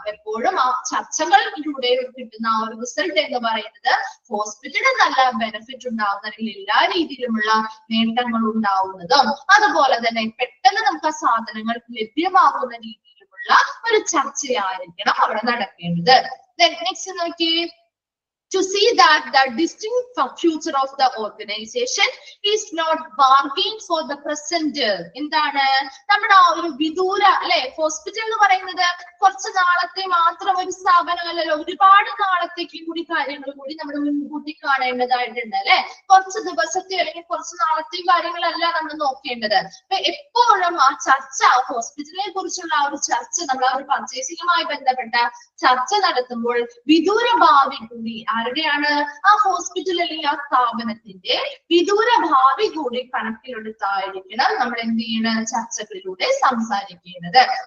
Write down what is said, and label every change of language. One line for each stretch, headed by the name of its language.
Malayalam: എപ്പോഴും ആ ചർച്ചകളിലൂടെ കിട്ടുന്ന ആ ഒരു റിസൾട്ട് എന്ന് പറയുന്നത് ഹോസ്പിറ്റലിന് നല്ല ബെനിഫിറ്റ് ഉണ്ടാവുന്ന അല്ലെങ്കിൽ എല്ലാ രീതിയിലുമുള്ള നേട്ടങ്ങൾ ഉണ്ടാവുന്നതും അതുപോലെ തന്നെ പെട്ടെന്ന് നമുക്ക് ആ സാധനങ്ങൾ ലഭ്യമാകുന്ന രീതിയിലുമുള്ള ഒരു ചർച്ചയായിരിക്കണം അവിടെ നടക്കേണ്ടത്.
English: Next നോക്കി, to see that the distinct future of the organization is not bargained for the present.
Malayalam: എന്താണ്, നമ്മുടെ ആ ഒരു വിദൂര അല്ലെ, ഹോസ്പിറ്റൽ എന്ന് പറയുന്നത് കുറച്ച് നാളത്തെ മാത്രം ഒരു സ്ഥാപനമല്ലല്ലോ, ഒരുപാട് നാളത്തേക്ക് കൂടി കാര്യങ്ങൾ കൂടി നമ്മൾ മുൻകൂട്ടി കാണേണ്ടതായിട്ടുണ്ട് അല്ലെ. കുറച്ച് ദിവസത്തെ അല്ലെങ്കിൽ കുറച്ച് നാളത്തെ കാര്യങ്ങളല്ല നമ്മൾ നോക്കേണ്ടത്. അപ്പൊ എപ്പോഴും ആ ചർച്ച, ഹോസ്പിറ്റലിനെ കുറിച്ചുള്ള ആ ഒരു ചർച്ച, നമ്മൾ ആ ഒരു പർച്ചേസിംഗുമായി ബന്ധപ്പെട്ട ചർച്ച നടത്തുമ്പോൾ വിദൂര ഭാവി കൂടി ആരുടെയാണ്, ആ ഹോസ്പിറ്റൽ അല്ലെങ്കിൽ ആ സ്ഥാപനത്തിന്റെ വിദൂര ഭാവി കൂടി കണക്കിലെടുത്തായിരിക്കണം നമ്മൾ എന്ത് ചെയ്യണം, ചർച്ചകളിലൂടെ സംസാരിക്കേണ്ടത്.